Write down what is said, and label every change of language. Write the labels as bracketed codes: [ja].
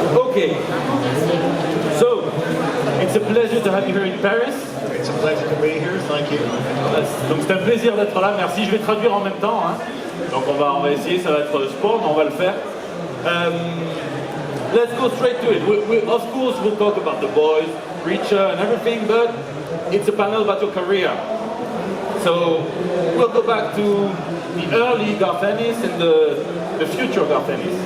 [en] Okay, so it's a pleasure to have you here in Paris. It's a pleasure to be here. Thank you. [fr] Donc c'est un plaisir d'être là. Merci. Je vais traduire en même temps. Hein. Donc on va essayer. Ça va être sport, mais on va le faire. [en] Let's go straight to it. Of course, we'll talk about The Boys, Preacher, and everything, but it's a panel about your career. So we'll go back to the early Garth Ennis and the future Garth Ennis.